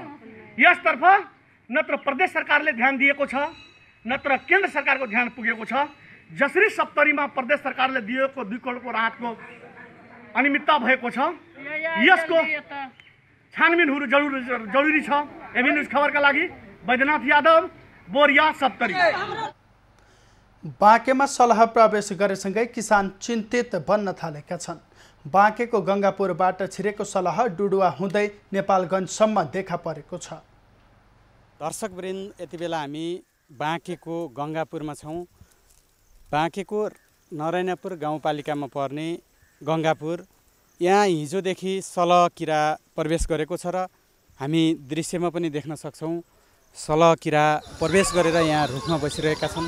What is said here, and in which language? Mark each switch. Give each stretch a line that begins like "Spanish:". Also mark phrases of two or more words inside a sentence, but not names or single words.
Nepali: यसतर्फ नत्र प्रदेश सरकारले ध्यान दिएको छ, नत्र केन्द्र सरकारको ध्यान पुगेको छ। जसरी सप्तरीमा प्रदेश सरकारले दिएको 2 करोडको राहतको अनियमितता भएको छ, यसको छानबिन हुनु जरुरी छ। एभी न्यूज खबरका लागि बैद्यनाथ यादव, बोरिया, सप्तरी। बाँकेमा सलह प्रवेश गरेसँगै किसान चिन्तित बन्न थालेका छन्। बाँकेको गङ्गापुरबाट छिरेको सलह डुडुवा हुँदै नेपालगञ्जसम्म देखा परेको छ। दर्शकवृन्द, यति बेला हामी बाँकेको गङ्गापुरमा छौँ। बाँकेको नरायणपुर गाउँपालिकामा पर्ने गङ्गापुर, यहाँ हिजोदेखि सलह किरा प्रवेश गरेको छ र हामी दृश्यमा पनि देख्न सक्छौँ सलह किरा प्रवेश गरेर यहाँ रुखमा बसिरहेका छन्।